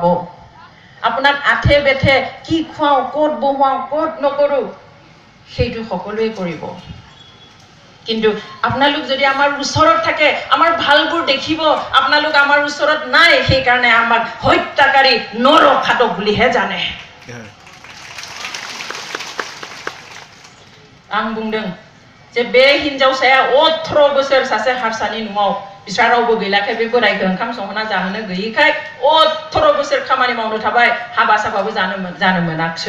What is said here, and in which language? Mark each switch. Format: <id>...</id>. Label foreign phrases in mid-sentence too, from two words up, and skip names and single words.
<as>আপোনাক আঠে বেঠে কি খুৱাওঁ, ক'ত বহুৱাওঁ, ক'ত নকৰোঁ, সেইটো সকলোৱে কৰিব। কিন্তু আপোনালোক যদি আমাৰ ওচৰত থাকে, আমাৰ ভালবোৰ দেখিব। আপোনালোক আমাৰ ওচৰত নাই, সেইকাৰণে আমাক হত্যাকাৰী নৰখাতক বুলিহে জানে।</as> <brx>आं बुंदों जे बे हिनजावसाया 18 बोसोर सासे हारसानि न'आव बिस्रा रावबो गैलाखाय बे बोरायखौ ओंखाम संहोना जाहोनो गैयैखाय 18 बोसोर खामानि मावनो थाबाय, हाबा साबाबो जानो मोनाखिसै।</brx>